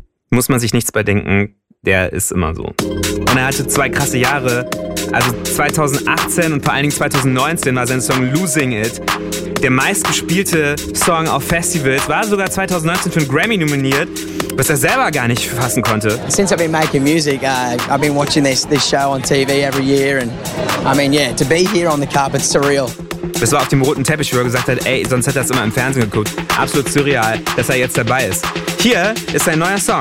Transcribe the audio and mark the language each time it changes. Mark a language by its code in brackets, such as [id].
[de] Muss man sich nichts bei denken, der ist immer so. Und er hatte zwei krasse Jahre. Also 2018 und vor allen Dingen 2019 war sein Song Losing It der meistgespielte Song auf Festivals. War sogar 2019 für einen Grammy nominiert. Was er selber gar nicht fassen konnte. [en] Since I've been making music, I've been watching this show on TV every year, and I mean, yeah, to be here on the carpet, surreal. [de] Das war auf dem roten Teppich, wo er gesagt hat, ey, sonst hätte er es immer im Fernsehen geguckt. Absolut surreal, dass er jetzt dabei ist. Hier ist sein neuer Song.